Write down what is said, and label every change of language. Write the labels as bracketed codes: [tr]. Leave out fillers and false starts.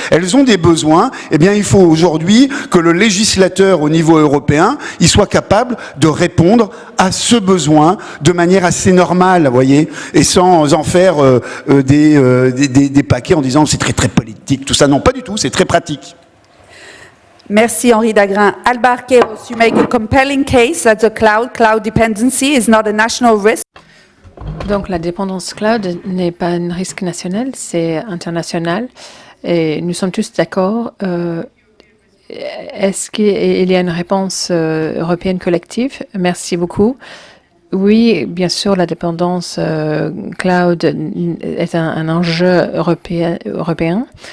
[fr] Elles ont des besoins. Il faut aujourd'hui que le législateur au niveau européen, il soit capable de répondre à ce besoin de manière assez normale, vous voyez, et sans en faire des paquets en disant c'est très très politique, tout ça. Non, pas du tout. C'est très pratique. Merci Henri Dagrin. [en] Alba Arqueros, you make a compelling case that the cloud dependency is not a national risk. [fr] Donc la dépendance cloud n'est pas un risque national, c'est international. Et nous sommes tous d'accord. Est-ce qu'il y a une réponse européenne collective? Merci beaucoup. Oui, bien sûr, la dépendance cloud est un enjeu européen.